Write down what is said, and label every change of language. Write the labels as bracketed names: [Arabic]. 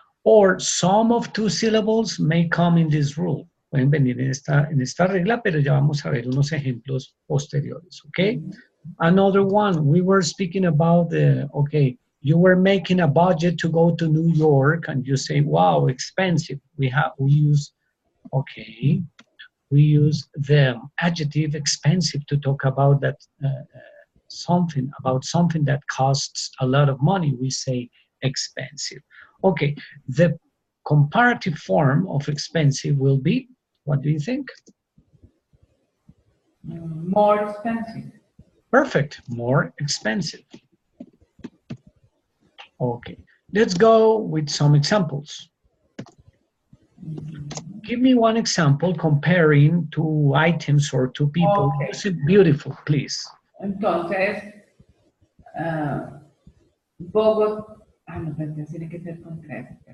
[English] Or sum of 2 syllables may come in this rule. [Spanish] Pueden venir en esta regla, pero ya vamos a ver unos ejemplos posteriores, okay? [English] Another one, we were speaking about okay, you were making a budget to go to New York and you say, wow, expensive. We use, okay, we use the adjective expensive to talk about that something that costs a lot of money. We say expensive. Okay, the comparative form of expensive will be, what do you think? More expensive. Perfect, more expensive. Okay, let's go with some examples. Give me one example comparing 2 items or 2 people. Okay. Use it beautiful, please. [Spanish] Entonces, Bogotá. No, pero tiene que ser con 3.